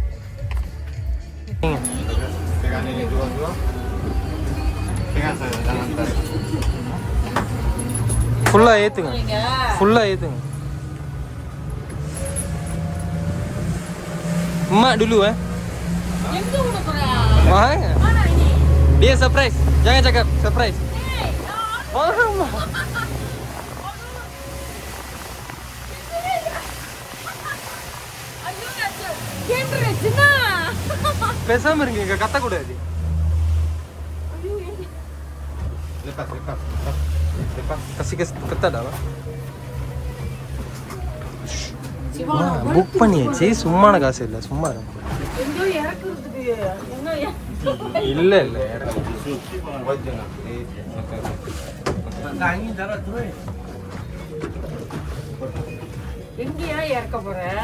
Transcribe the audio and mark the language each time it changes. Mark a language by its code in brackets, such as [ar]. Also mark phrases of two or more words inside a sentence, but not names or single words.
[ta] ஃபுல்லாக ஏற்றுங்க, ஃபுல்லாக ஏற்றுங்க. அம்மா dulu எங்க ஊட போற? வாங்க. [ms] Dia surprise. Jangan cakap surprise. Mama. [ta] ஐயோ கேட்ற சின்னா. பேசாம இருங்க, கத்த கூடாது. [ms] Lepas. Kasih ketat dah. [ta] சிவா புக் பண்ணியாச்சு, சும்மான காசு இல்லை, சும்மா எங்கோ இறக்குறதுக்கு இல்லை எங்கயா இறக்க போற?